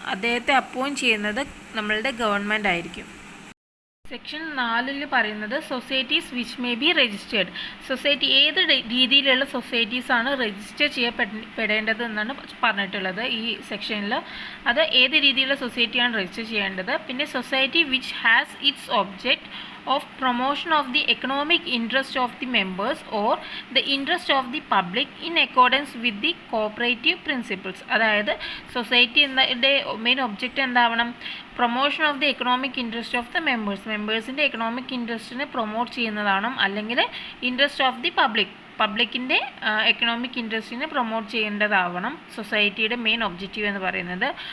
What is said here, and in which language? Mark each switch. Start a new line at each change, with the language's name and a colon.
Malayalam: അദ്ദേഹത്തെ അപ്പോയിൻറ്റ് ചെയ്യുന്നത് നമ്മളുടെ ഗവൺമെൻറ് ആയിരിക്കും. സെക്ഷൻ 4 പറയുന്നത്
English: Societies which may be registered.
Malayalam: Society ഏത് രീതിയിലുള്ള സൊസൈറ്റീസാണ് രജിസ്റ്റർ ചെയ്യപ്പെടേണ്ടത് എന്നാണ് പറഞ്ഞിട്ടുള്ളത് ഈ സെക്ഷനിൽ. അത് ഏത് രീതിയിലുള്ള സൊസൈറ്റിയാണ് രജിസ്റ്റർ ചെയ്യേണ്ടത്.
English: പിന്നെ society which has its object of promotion of the economic interest of the members or the interest of the public in accordance with the cooperative principles.
Malayalam: അതായത് society main object എന്താവണം?
English: promotion of the economic interest of the
Malayalam: മെമ്പേഴ്സിൻ്റെ economic ഇൻട്രസ്റ്റിനെ promote ചെയ്യുന്നതാണ്, അല്ലെങ്കിൽ interest of the പബ്ലിക്കിൻ്റെ economic ഇൻട്രസ്റ്റിനെ promote ചെയ്യേണ്ടതാവണം സൊസൈറ്റിയുടെ main objective എന്ന് പറയുന്നത്.